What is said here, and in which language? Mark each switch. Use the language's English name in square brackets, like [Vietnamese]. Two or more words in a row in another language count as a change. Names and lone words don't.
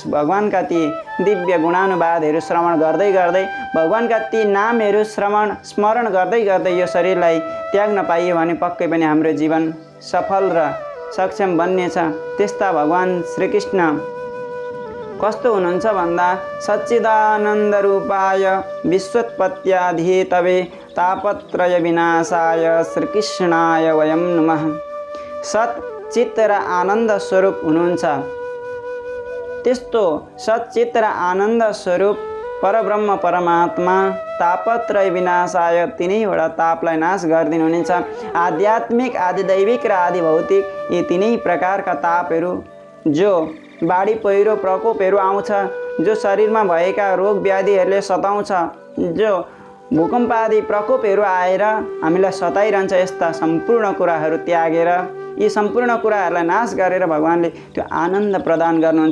[Nepali] भगवानका ती दिव्य गुणानुवादहरू श्रवण गर्दै गर्दै, भगवानका ती नामहरू स्मरण गर्दै गर्दै यो शरीरलाई त्याग्न पाइयो भने पक्कै पनि हाम्रो जीवन सफल र सक्षम बन्नेछ। त्यस्ता भगवान श्रीकृष्ण कस्तो हुनुहुन्छ भन्दा [Sanskrit] सच्चिदानन्द रूपाय विश्वोत्पत्त्यादिहेतवे तापत्रय विनाशाय श्रीकृष्णाय वयं नमः। [Nepali] सच्चित र आनन्द स्वरूप हुनुहुन्छ। त्यस्तो सच्चित र आनन्द स्वरूप परब्रह्म परमात्मा [Sanskrit] तापत्रय विनाशाय [Nepali] तिनैवटा तापलाई नाश गरिदिनुहुनेछ। आध्यात्मिक, आदिदैविक र आदिभौतिक यी तिनै प्रकारका तापहरू, जो बाढी पहिरो प्रकोपहरू आउँछ, जो शरीरमा भएका रोग व्याधिहरूले सताउँछ, जो भूकम्प आदि प्रकोपहरू आएर हामीलाई सताइरहन्छ, यस्ता सम्पूर्ण कुराहरू त्यागेर यी सम्पूर्ण कुराहरूलाई नाश गरेर भगवानले त्यो आनन्द प्रदान गर्नुहुन्छ।